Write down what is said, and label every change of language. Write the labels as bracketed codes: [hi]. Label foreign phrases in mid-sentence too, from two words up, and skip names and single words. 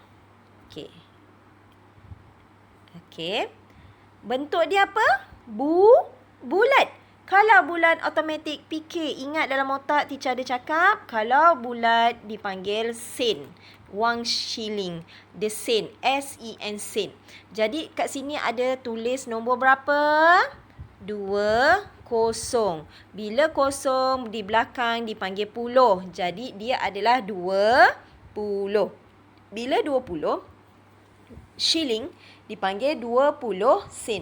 [ms] Okey. Bentuk dia apa? Bulat. Kalau bulat automatik fikir. Ingat dalam otak teacher ada cakap. Kalau bulat dipanggil sen. Wang shilling. [en] The sen. S-E-N, sen. [ms] Jadi kat sini ada tulis nombor berapa? 20. Bila kosong di belakang dipanggil puluh. Jadi dia adalah 20. Bila 20, shilling dipanggil 20 sen.